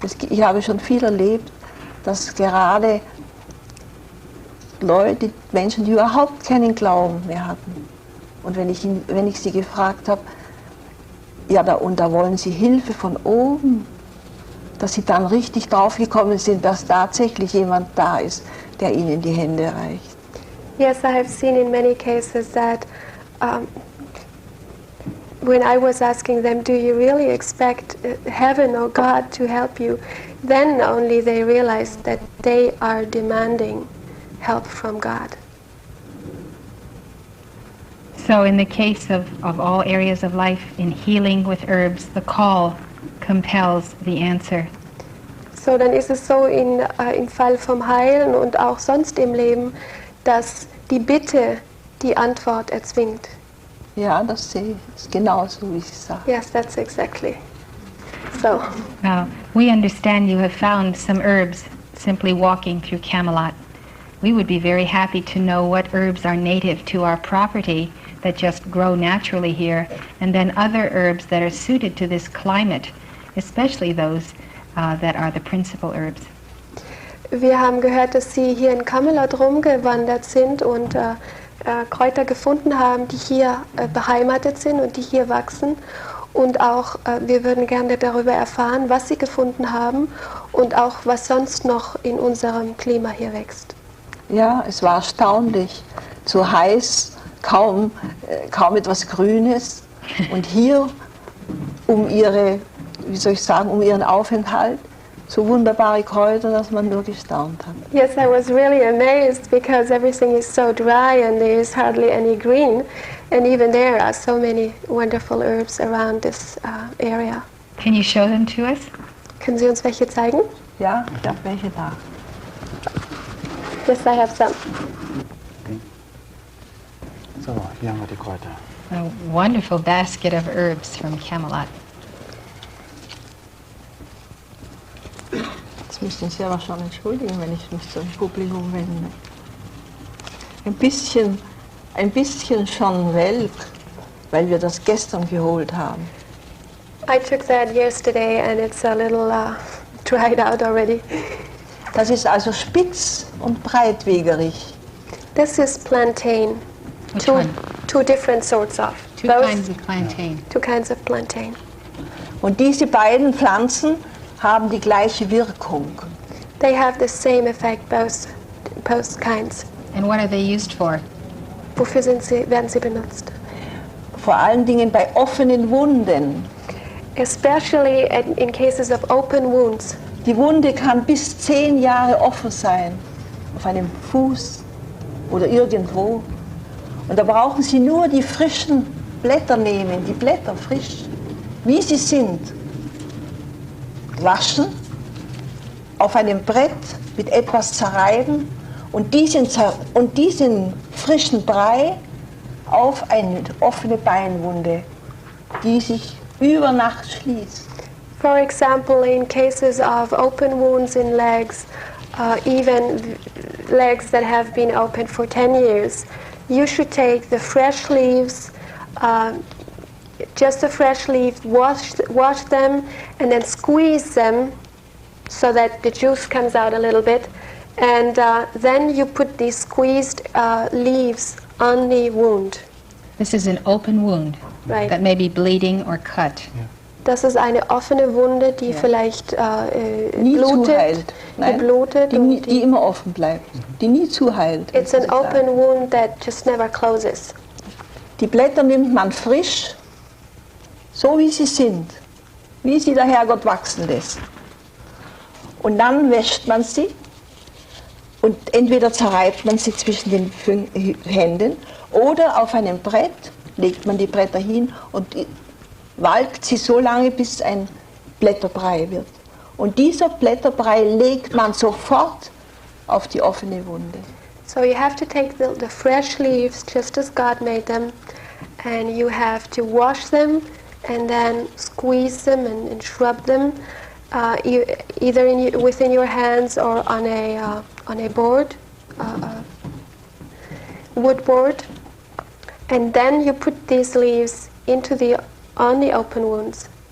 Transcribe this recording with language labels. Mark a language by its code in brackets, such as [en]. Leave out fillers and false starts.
[de] Ich habe schon viel erlebt, dass gerade Menschen, die überhaupt keinen Glauben mehr hatten, und wenn ich sie gefragt habe, ja, da wollen sie Hilfe von oben, dass sie dann richtig draufgekommen sind, dass tatsächlich jemand da ist, der ihnen die Hände reicht. [en] Yes, I have seen in many cases that when I was asking them, do you really expect heaven or God to help you? Then only they realized that they are demanding help from God. So in the case of all areas of life, in healing with herbs, the call compels the answer. [de] So, dann ist es so im Fall vom Heilen und auch sonst im Leben, dass die Bitte die Antwort erzwingt. Ja, das sehe ich. Das ist genauso, wie Sie sagen. [en] Yes, that's exactly. So, We understand you have found some herbs simply walking through Camelot. We would be very happy to know what herbs are native to our property that just grow naturally here, and then other herbs that are suited to this climate, especially those that are the principal herbs. [de] wir haben gehört, dass Sie hier in Camelot rumgewandert sind und Kräuter gefunden haben, die hier beheimatet sind und die hier wachsen. Und auch, wir würden gerne darüber erfahren, was Sie gefunden haben und auch, was sonst noch in unserem Klima hier wächst. Ja, es war erstaunlich. Zu heiß, kaum etwas Grünes. Und hier, um ihren Aufenthalt, so wunderbare Kräuter, dass man nur gestaunt hat. [en] Yes, I was really amazed because everything is so dry and there is hardly any green. And even there are so many wonderful herbs around this area. Can you show them to us? [de] Können Sie uns welche zeigen? Ja, ich habe welche da. [en] Yes, I have some. [de] So, hier haben wir die Kräuter. [en] A wonderful basket of herbs from Camelot. [de] Jetzt müssen Sie aber schon entschuldigen, wenn ich mich zum Publikum wende. Ein bisschen schon welk, weil wir das gestern geholt haben. [en] I took that yesterday and it's a little dried out already. [de] Das ist also spitz und breitwegerig. [en] This is plantain. Which one? Two different sorts of. Two kinds of plantain. Two kinds of plantain. [de] Und diese beiden Pflanzen haben die gleiche Wirkung. [en] They have the same effect, both kinds. And what are they used for? [de] Wofür werden sie benutzt? Vor allen Dingen bei offenen Wunden. [en] Especially in cases of open wounds. [de] Die Wunde kann bis 10 Jahre offen sein, auf einem Fuß oder irgendwo. Und da brauchen Sie nur die frischen Blätter nehmen, die Blätter frisch, wie sie sind, waschen, auf einem Brett mit etwas zerreiben und diesen frischen Brei auf eine offene Beinwunde, die sich über Nacht schließt. [en] For example, in cases of open wounds in legs, even legs that have been open for 10 years, you should take the fresh leaves, just the fresh leaves, wash them, and then squeeze them so that the juice comes out a little bit. And then you put these squeezed leaves on the wound. This is an open wound Right. that may be bleeding or cut. [de] Das ist eine offene Wunde, die vielleicht Nie blutet, zuheilt. die Nein, blutet. die immer offen bleibt, die nie zuheilt. [en] It's an open wound that just never closes. [de] Die Blätter nimmt man frisch, so wie sie sind, wie sie der Herrgott wachsen lässt. Und dann wäscht man sie und entweder zerreibt man sie zwischen den Händen oder auf einem Brett legt man die Blätter hin und walkt sie so lange, bis ein Blätterbrei wird. Und dieser Blätterbrei legt man sofort auf die offene Wunde. [en] So you have to take the fresh leaves just as God made them, and you have to wash them and then squeeze them and shrub them, either within your hands or on a board, wood board, and then you put these leaves on the open wounds.